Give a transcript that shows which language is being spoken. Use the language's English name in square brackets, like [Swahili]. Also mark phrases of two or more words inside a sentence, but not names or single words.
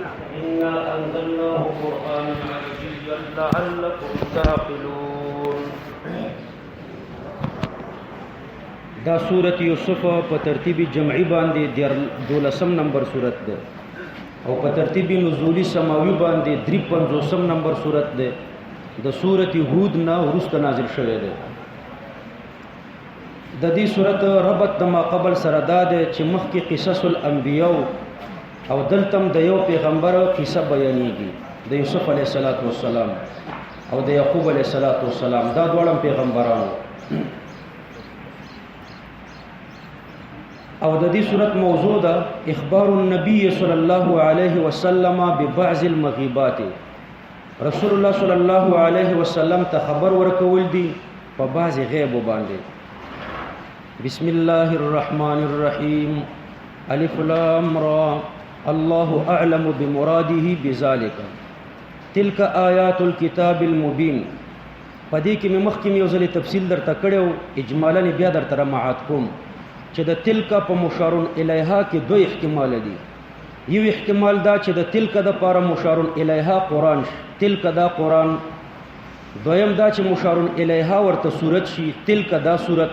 [Arabic] إنا أنزلناه قرآنا عربيا لعلكم تعقلون. [Pashto] دا سورة یوسف په ترتیب جمعی باندې 12 نمبر سورت ده او په ترتیب نزولی سماوی باندې 53 نمبر سورت ده. د سورة هود نه وروسته نازل شوی ده. د دې سورت ربط د ما قبل سره دا ده چې مخکې [Arabic] قصص الانبیاء [Pashto] او دلتم د یو پیغمبر قصه بیانېږي، د یوسف علیه السلام او د یعقوب علیه السلام. دا دواړه پیغمبرانو. او د دې صورت موضوع ده [Arabic] اخبار النبي صلی الله علیه وسلم ببعض المغیبات. [Pashto] رسول الله صلی الله علیه وسلم ته خبر ورکول دي په بعض غیب باندې. [Arabic] بسم الله الرحمن الرحیم. الف لام را الله اعلم بمراده بذلك تلك آیات الكتاب المبین. [Pashto] پدې کې مې مخکې یو ځل تفصیل درته کړو، اجمالاً بیا درته معاد کوم چې د تلک په [Arabic] مشارون الیها [Pashto] کې دوه احتمال دي. یو احتمال دا چې د تلک د پاره [Arabic] مشارون الیها [Pashto] قرآن تلک دا قرآن، دویم دا چې [Arabic] مشارون الیها [Pashto] ورته صورت شي تلک دا صورت.